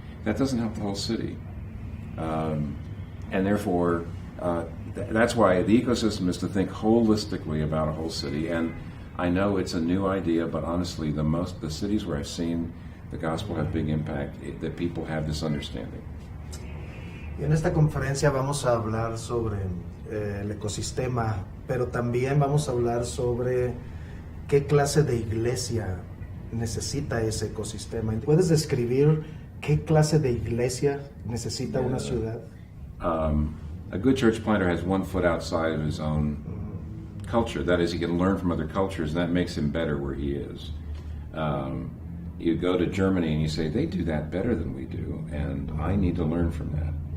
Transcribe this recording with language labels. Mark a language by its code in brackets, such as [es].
[en] That doesn't help the whole city. And therefore, that's why the ecosystem is to think holistically about a whole city. And I know it's a new idea, but honestly, the cities where I've seen the gospel have big impact, that people have this understanding. [es] Y en esta conferencia vamos a hablar sobre el ecosistema, pero también vamos a hablar sobre qué clase de iglesia necesita ese ecosistema. ¿Puedes describir qué clase de iglesia necesita una ciudad? [en] A good church planter has one foot outside of his own culture. That is, he can learn from other cultures, and that makes him better where he is. You go to Germany and you say, they do that better than we do, and I need to learn from that.